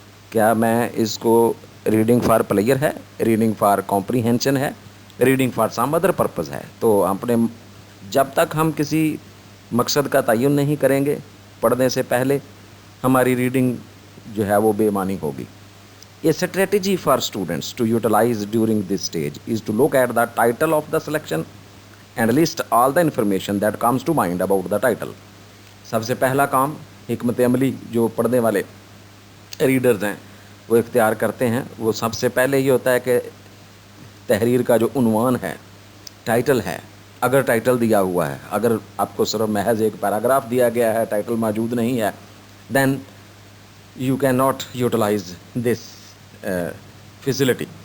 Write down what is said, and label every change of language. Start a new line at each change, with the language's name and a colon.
Urdu: کیا میں اس کو
English: Reading for player ہے, reading for comprehension ہے, reading for some other purpose ہے.
Urdu: تو اپنے جب تک ہم کسی مقصد کا تعین نہیں کریں گے پڑھنے سے پہلے, ہماری ریڈنگ جو ہے وہ بے معنی ہوگی.
English: A strategy for students to utilize during this stage is to look at the title of the selection and list all the information that comes to mind about the title.
Urdu: سب سے پہلا کام حکمت عملی جو پڑھنے والے ریڈرز ہیں وہ اختیار کرتے ہیں, وہ سب سے پہلے یہ ہوتا ہے کہ تحریر کا جو عنوان ہے, ٹائٹل ہے, اگر ٹائٹل دیا ہوا ہے, اگر آپ کو صرف محض ایک پیراگراف دیا گیا ہے, ٹائٹل موجود نہیں ہے,
English: Then you can not utilize this facility.